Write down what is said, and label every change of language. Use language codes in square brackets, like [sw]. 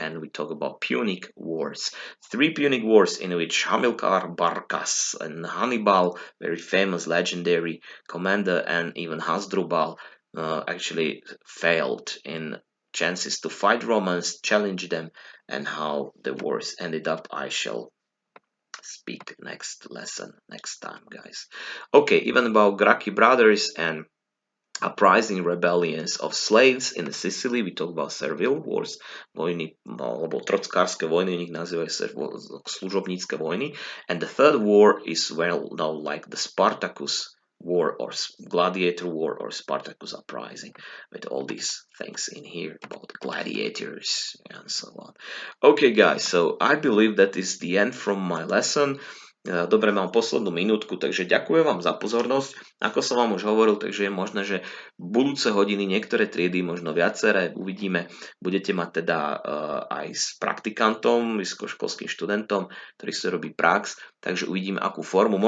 [en] And we talk about Punic Wars. 3 Punic Wars in which Hamilcar Barcas and Hannibal, very famous, legendary commander, and even Hasdrubal actually failed in chances to fight Romans, challenge them, and how the wars ended up, I shall speak next lesson, next time, guys. Okay, even about Gracchi brothers and uprising rebellions of slaves in Sicily. We talk about servile wars, [sk] vojny, alebo trockárske vojny, u nich nazývajú sa služobnícke vojny. [en] And the third war is well known like the Spartacus war or gladiator war or Spartacus uprising, with all these things in here about gladiators and so on. Okay guys, so I believe that is the end from my lesson. [sk] Dobre, mám poslednú minútku, takže ďakujem vám za pozornosť. Ako som vám už hovoril, takže je možné, že budúce hodiny niektoré triedy, možno viaceré, uvidíme, budete mať teda aj s praktikantom, vysokoškolským študentom, ktorý si robí prax, takže uvidíme, akú formu.